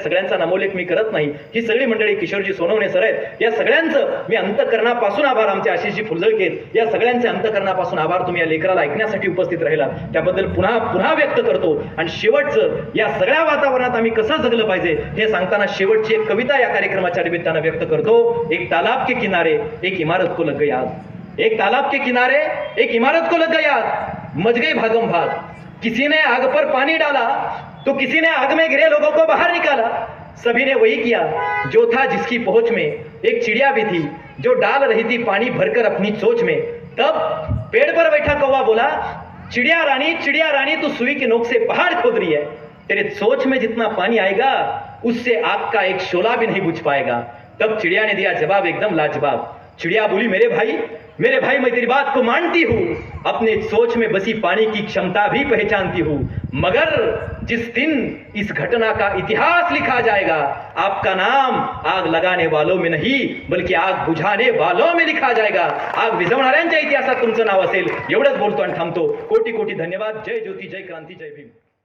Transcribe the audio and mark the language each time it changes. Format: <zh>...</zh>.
<mr>सगळ्यांचा नामोल्लेख मी करत नाही. ही सगळी मंडळी, किशोरजी सोनवणे सर आहेत. या सगळ्यांचं मी अंतकरणापासून आभार. आमचे आशिषजी फुलझळके, या सगळ्यांचे अंतकरणापासून आभार. तुम्ही या लेकराला ऐकण्यासाठी उपस्थित राहिला त्याबद्दल पुन्हा पुन्हा व्यक्त करतो. आणि शेवटचं या सगळ्या वातावरणात आम्ही कसं जगलं पाहिजे हे सांगताना शेवटची एक कविता या कार्यक्रमाच्या निमित्तानं व्यक्त करतो.</mr> <hi>एक तालाब के किनारे एक इमारत को लग गई आग. एक तालाब के किनारे एक इमारत को लग गई आग, मच गई भागम भाग. किसी ने आग पर पानी डाला तो किसी ने आग में गिरे लोगों को बाहर निकाला. सभी ने वही किया जो था जिसकी पहुंच में. एक चिड़िया भी थी जो डाल रही थी पानी भरकर अपनी चोंच में. तब पेड़ पर बैठा कौवा बोला, चिड़िया रानी तू सुई की नोक से पहाड़ खोद रही है. तेरे सोच में जितना पानी आएगा उससे आग का एक शोला भी नहीं बुझ पाएगा. तब चिड़िया ने दिया जवाब एकदम लाजवाब. चिड़िया बोली, मेरे भाई मैं तेरी बात को मानती हूँ, अपने सोच में बसी पानी की क्षमता भी पहचानती हूँ, मगर जिस दिन इस घटना का इतिहास लिखा जाएगा आपका नाम आग लगाने वालों में नहीं बल्कि आग बुझाने वालों में लिखा जाएगा.</hi> <mr>आग विझवणाऱ्यांच्या इतिहासात तुमचं नाव असेल. एवढंच बोलतो आणि थांबतो. कोटी कोटी धन्यवाद. जय ज्योती, जय क्रांती, जय भीम.</mr>